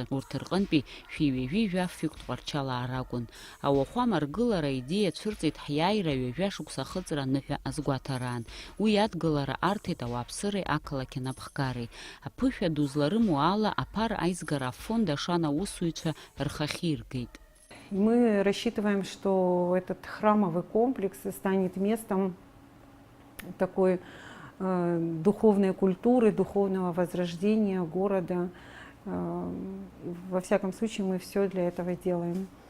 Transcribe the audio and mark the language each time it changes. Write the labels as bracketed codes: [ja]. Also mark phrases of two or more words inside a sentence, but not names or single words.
[ab] Урҭ рҟынтәи шәи-ҩажәижәа фҩык Тҟәарчалаа ракәын. Ауахәама аргылара аидеиа цәырҵит ҳиааира ҩажәа шықәса ахыҵра аныҳәа азгәаҭараан. Уи адгылара арҭеит ауааԥсыреи ақалақь анапхгареи. Аԥышәа ду зларымоу ала аԥара аизгара афонд ашана аусуҩцәа [ru] Мы рассчитываем, что этот храмовый комплекс станет местом такой духовной культуры, духовного возрождения города. Во всяком случае, мы все для этого делаем.